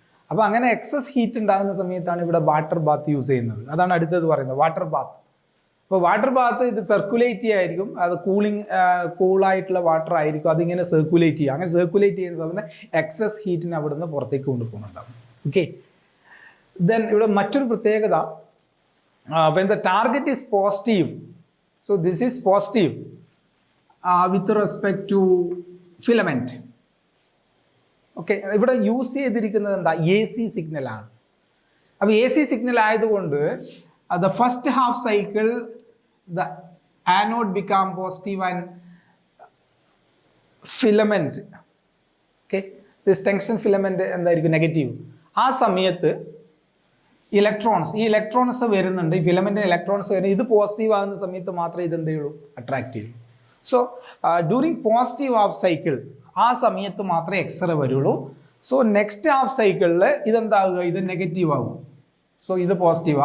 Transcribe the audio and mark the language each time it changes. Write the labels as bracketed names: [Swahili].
[Malayalam] അപ്പോൾ അങ്ങനെ excess heat ഉണ്ടാകുന്ന സമയത്താണ് ഇവിടെ വാട്ടർ ബാത്ത് യൂസ് ചെയ്യുന്നത്. അതാണ് അടുത്തത് പറയുന്നത്, വാട്ടർ ബാത്ത്. അപ്പോൾ വാട്ടർ ബാത്ത് ഇത് സർക്കുലേറ്റ് ചെയ്യായിരിക്കും, അത് കൂളായിട്ടുള്ള വാട്ടർ ആയിരിക്കും, അതിങ്ങനെ സർക്കുലേറ്റ് ചെയ്യുക. അങ്ങനെ സർക്കുലേറ്റ് ചെയ്യുന്ന സമയത്ത് എക്സസ് ഹീറ്റിന് അവിടുന്ന് പുറത്തേക്ക് കൊണ്ടുപോകുന്നുണ്ടാവും. [English] okay, then [Malayalam] ഇവിടെ മറ്റൊരു പ്രത്യേകത, [English] when the target is positive, so this is positive with respect to filament. [Malayalam] Okay, ഇവിടെ യൂസ് ചെയ്തിരിക്കുന്നത് എന്താ, AC സിഗ്നലാണ്. അപ്പോൾ AC സിഗ്നൽ ആയതുകൊണ്ട് [English] the first half cycle the anode become positive and filament, okay, this tungsten filament [Malayalam] എന്തായിരിക്കും, negative. ആ സമയത്ത് ഈ ഇലക്ട്രോൺസ് വരുന്നുണ്ട്, ഈ ഫിലമെന്റ് ഇലക്ട്രോൺസ് വരുന്നത്, ഇത് പോസിറ്റീവ് ആകുന്ന സമയത്ത് മാത്രമേ ഇത് എന്ത് ചെയ്യുള്ളൂ, അട്രാക്ട് ചെയ്യൂ. So during positive half cycle ആ സമയത്ത് മാത്രമേ എക്സ്റേ വരുള്ളൂ. സോ നെക്സ്റ്റ് ഹാഫ് സൈക്കിളിൽ ഇതെന്താവുക, ഇത് നെഗറ്റീവ് ആകും. സോ ഇത് പോസിറ്റീവ്.